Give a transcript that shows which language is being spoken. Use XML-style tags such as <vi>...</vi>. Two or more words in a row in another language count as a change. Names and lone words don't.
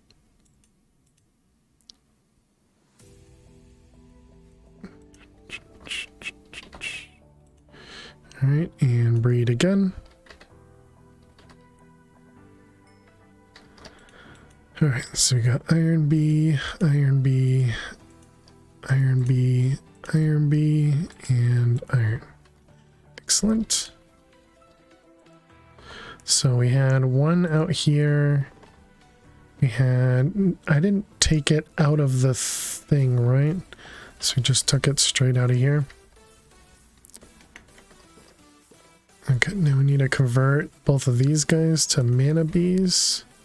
<en>All right, and breed again. All right, so we got iron bee, iron bee, iron bee, iron bee, and iron. Excellent. So we had one out here We had, I didn't take it out of the thing, right? So we just took it straight out of here. Okay, now we need to convert both of these guys to mana bees.</en>